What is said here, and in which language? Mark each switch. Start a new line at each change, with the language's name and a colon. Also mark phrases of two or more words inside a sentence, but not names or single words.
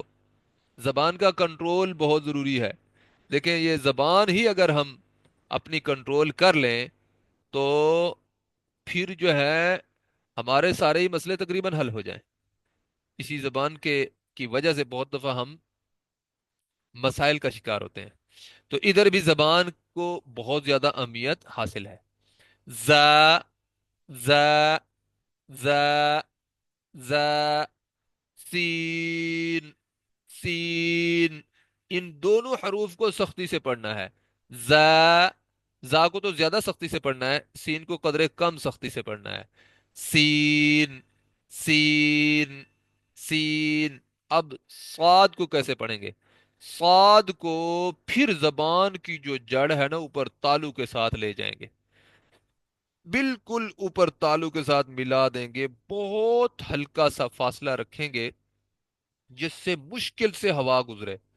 Urdu: زبان کا کنٹرول بہت ضروری ہے، لیکن یہ زبان ہی اگر ہم اپنی کنٹرول کر لیں تو پھر جو ہے ہمارے سارے ہی مسئلے تقریباً حل ہو جائیں۔ اسی زبان کے کی وجہ سے بہت دفعہ ہم مسائل کا شکار ہوتے ہیں۔ تو ادھر بھی زبان کو بہت زیادہ اہمیت حاصل ہے۔ ز، ز، ز، ز، سین، سین، ان دونوں حروف کو سختی سے پڑھنا ہے۔ ز، زا کو تو زیادہ سختی سے پڑھنا ہے، سین کو قدرے کم سختی سے پڑھنا ہے۔ سین، سین، سین۔ اب صاد کو کیسے پڑھیں گے؟ صاد کو پھر زبان کی جو جڑ ہے نا اوپر تالو کے ساتھ لے جائیں گے، بالکل اوپر تالو کے ساتھ ملا دیں گے، بہت ہلکا سا فاصلہ رکھیں گے جس سے مشکل سے ہوا گزرے،